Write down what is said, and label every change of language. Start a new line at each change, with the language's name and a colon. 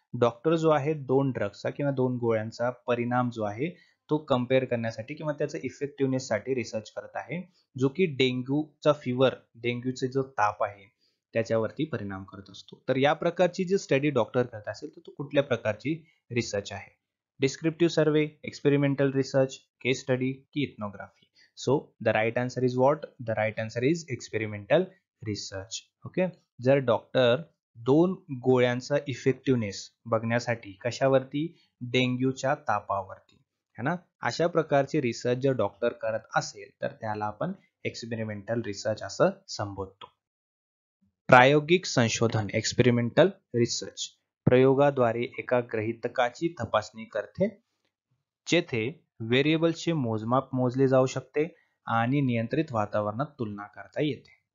Marathi: Doctor जो आहे 2 ड्रग्सचा किंवा 2 गोळ्यांचा परिणाम जो आहे तो कम्पेअर करण्यासाठी किंवा त्याचा इफेक्टिव्हनेस साठी रिसर्च करत आहे, जो की डेंग्यूचा फीवर, डेंग्यूचे जो ताप आहे त्याच्यावरती परिणाम करत असतो. तर या प्रकारची जी स्टडी डॉक्टर करत असेल तर तो कुठल्या प्रकारची रिसर्च आहे? डिस्क्रिप्टिव्ह सर्वे, एक्सपेरिमेंटल रिसर्च, केस स्टडी की ethnography?
English: So the right answer is what? The right answer is experimental research. Okay.
Marathi: जर डॉक्टर 2 गोळ्यांचा इफेक्टिव्हनेस बघण्यासाठी कशावरती? डेंग्यूच्या तापावरती, है ना, अशा प्रकारची रिसर्च जर डॉक्टर करत असेल तर त्याला आपण एक्सपेरिमेंटल रिसर्च असं संबोधतो. प्रायोगिक संशोधन, एक्सपेरिमेंटल रिसर्च, प्रयोगाद्वारे एका गृहीतकाची तपासणी करते जेथे व्हेरिएबल्सचे मोजमाप मोजले जाऊ शकते आणि नियंत्रित वातावरणात तुलना करता येते.